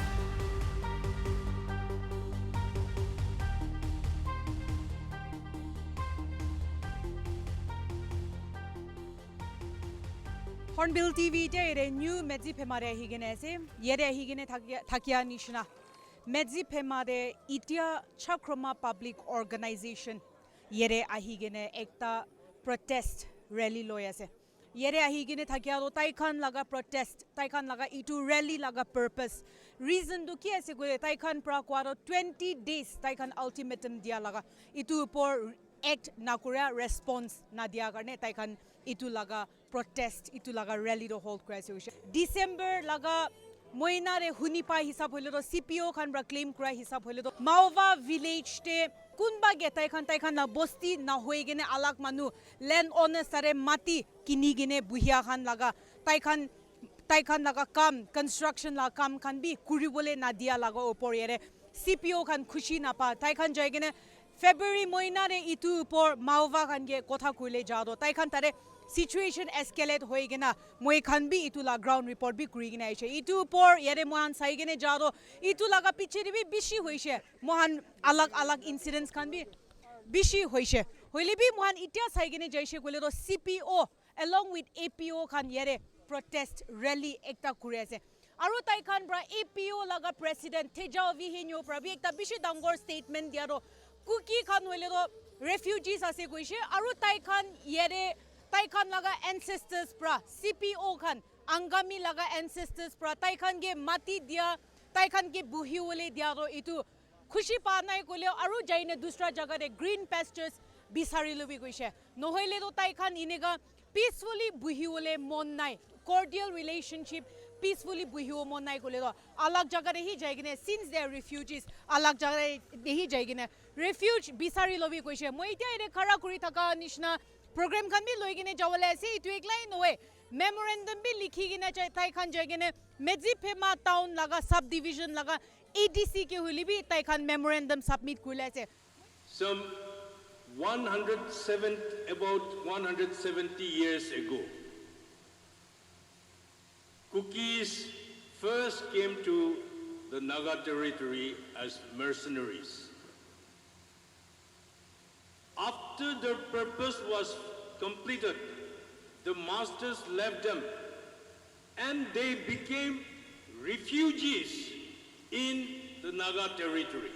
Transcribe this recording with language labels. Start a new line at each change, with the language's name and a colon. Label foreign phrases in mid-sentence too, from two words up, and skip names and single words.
Naga Pidgin: Hornbill TV de new medzi pemare higene se yere higene thakia nishna medzi pemare itia chakrama
English: public organization
Naga Pidgin: yere ahigene ekta
English: protest rally
Naga Pidgin: loyase yere ahigene thakia do taikhan laga protest taikhan laga itu rally laga
English: purpose reason
Naga Pidgin: do ki ase go taikhan pra kwaro 20 days taikhan ultimatum dia laga itu por act nakura response na dia karne taikhan itu laga protest itu laga rally do hold krise December laga moina re hunipa hisab hoile do CPO khan ra claim kra hisab hoile do Maova village te kunba ge taikhan na bosti na hoigene alak manu
English: land owner
Naga Pidgin: sare mati kinigene buhia khan laga taikhan laga kam construction la kam khan bi kuribole na dia laga opor yere CPO khan khushi na pa taikhan jaigene February moina re itu por Maova khan ge kotha kuile jado taikhan tare
English: situation escalate
Naga Pidgin: hoigena moi khan bi itu la
English: ground report
Naga Pidgin: bi kurigena aise itu por yere mohan saigene jado itu laga piche bi bishi hoise mohan alag incidents khan bi bishi hoise hoile bi mohan itia saigene jaise kole ro CPO
English: along with
Naga Pidgin: APO khan yere
English: protest rally
Naga Pidgin: ekta kure ase aru tai khan bra APO laga president Tejao Vihenyo pra bi ekta bishi dangor statement dia ro cookie khan hoile ro refugees ase koise aru tai khan yere taikhan laga ancestors pra CPO khan angami laga ancestors pra taikhan ge mati dia taikhan ge buhi wole dia ro itu khushi pa nai kole aru jaine dusra jaga re
English: green pastures
Naga Pidgin: bisari lobi goise nohoile do taikhan inega peacefully buhi wole mon nai
English: cordial relationship
Naga Pidgin: peacefully buhi wo mon nai kole do alag jaga re hi jaigine
English: since they are refugees
Naga Pidgin: alag jaga re hi jaigine refuge bisari lobi goise moi tia ere khara kuri thaka nishna program khan bi loigine jawale ase itu eklai noe memorandum bi likhigine chai tai khan jaigine medzi phema town laga subdivision laga ADC ke huli bi tai khan
English: memorandum submit
Naga Pidgin: kurle ase
English: some about 170 years ago Cookies first came to the Naga territory as mercenaries. After their purpose was completed, the masters left them and they became refugees in the Naga territory.